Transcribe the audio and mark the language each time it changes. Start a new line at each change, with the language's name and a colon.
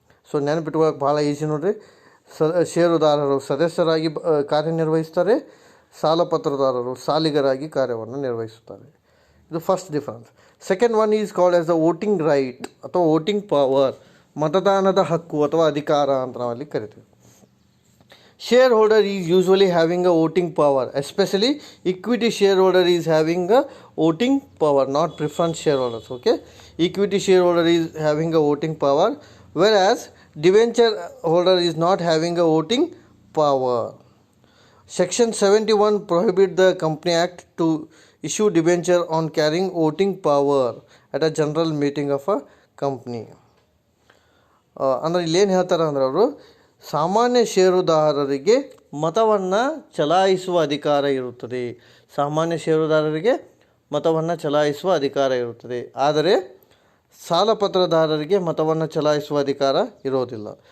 Kannada: So ನೆನಪಿಟ್ಕೊಳ್ಳೋಕೆ ಭಾಳ easy ನೋಡಿರಿ. ಷೇರುದಾರರು ಸದಸ್ಯರಾಗಿ ಕಾರ್ಯನಿರ್ವಹಿಸ್ತಾರೆ, ಸಾಲಪತ್ರದಾರರು ಸಾಲಿಗರಾಗಿ ಕಾರ್ಯವನ್ನು ನಿರ್ವಹಿಸುತ್ತಾರೆ. ಇದು first difference.
English: second one is called as the voting right ಅಥವಾ voting power,
Kannada: ಮತದಾನದ ಹಕ್ಕು ಅಥವಾ ಅಧಿಕಾರ ಅಂತ ನಾವಲ್ಲಿ ಕರಿತೀವಿ.
English: Shareholder is usually having a voting power, especially equity shareholder is having a voting power, not preference shareholders. Okay, equity shareholder is having a voting power, whereas debenture holder is not having a voting power. Section 71 prohibit the Company Act to issue debenture on carrying voting power at a general meeting of a company.
Kannada: ಅಂದರೆ ಇಲ್ಲೇನು ಹೇಳ್ತಾರೆ ಅಂದ್ರೆ, ಅವರು ಸಾಮಾನ್ಯ ಷೇರುದಾರರಿಗೆ ಮತವನ್ನು ಚಲಾಯಿಸುವ ಅಧಿಕಾರ ಇರುತ್ತದೆ. ಸಾಮಾನ್ಯ ಷೇರುದಾರರಿಗೆ ಮತವನ್ನು ಚಲಾಯಿಸುವ ಅಧಿಕಾರ ಇರುತ್ತದೆ, ಆದರೆ ಸಾಲಪತ್ರದಾರರಿಗೆ ಮತವನ್ನು ಚಲಾಯಿಸುವ ಅಧಿಕಾರ ಇರೋದಿಲ್ಲ.